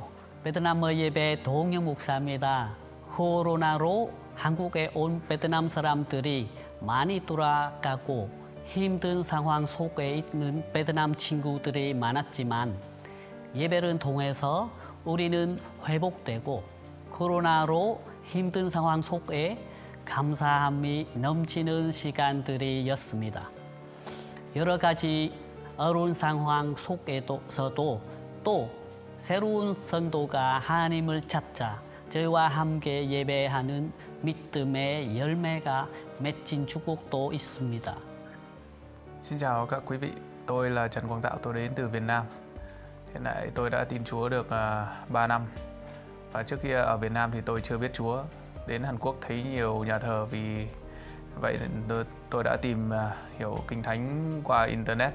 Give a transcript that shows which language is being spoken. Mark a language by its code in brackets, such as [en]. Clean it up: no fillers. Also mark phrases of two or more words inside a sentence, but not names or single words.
[ko] 베트남 예배 도홍영 목사입니다. 코로나로 한국에 온 베트남 사람들이 많이 돌아가고 힘든 상황 속에 있는 베트남 친구들이 많았지만 예배를 통해서 우리는 회복되고 코로나로 힘든 상황 속에 감사함이 넘치는 시간들이었습니다. 여러 가지 어려운 상황 속에서도 또 새로운 성도가 하나님을 찾자 저희와 함께 예배하는 믿음의 열매가 맺힌 축복도 있습니다. [vi] Xin chào các quý vị, tôi là Trần Quang Tạo, tôi đến từ Việt Nam. Hiện tại tôi đã tin Chúa được 3 năm. Và trước kia ở Việt Nam thì tôi chưa biết Chúa. Đến Hàn Quốc thấy nhiều nhà thờ, vì vậy tôi đã tìm hiểu Kinh Thánh qua Internet.